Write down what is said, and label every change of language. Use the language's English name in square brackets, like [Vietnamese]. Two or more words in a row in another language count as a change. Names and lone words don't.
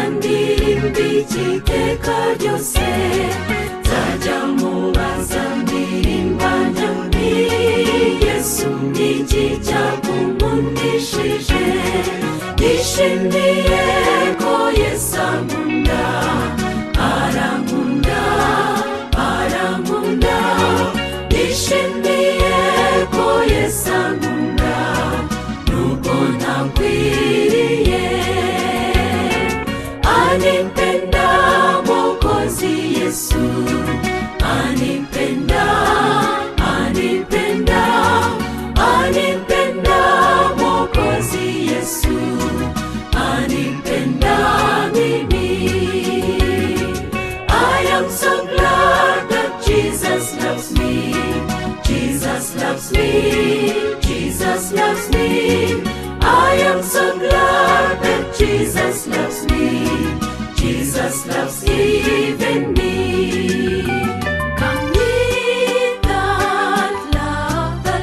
[Kinyarwanda] ndirimba iteka ryose nzajya mubaza ndirimba nti Yesu ni iki cyagukundishije nishimiye ko Yesu ankunda arankunda arankunda nishimiye ko Yesu ankunda nubwo ntakwiriye [Swahili] anipenda Mwokozi Yesu anipenda anipenda anipenda Mwokozi Yesu anipenda mimi [English] I am so glad that Jesus loves me Jesus loves me Jesus loves me I am so glad that Jesus loves me Jesus loves even me come with that love the